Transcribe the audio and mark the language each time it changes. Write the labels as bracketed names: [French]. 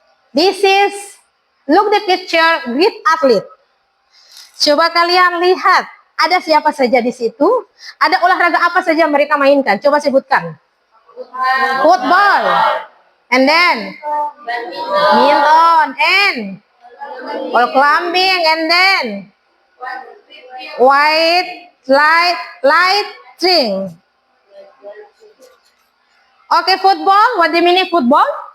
[English] This is, look the picture, great athlete. [Indonesian] Coba kalian lihat, ada siapa saja di situ? Ada olahraga apa saja mereka mainkan? Coba sebutkan. Football. [English] And then badminton and wall climbing, and then light string. Okay, football. What do you mean football?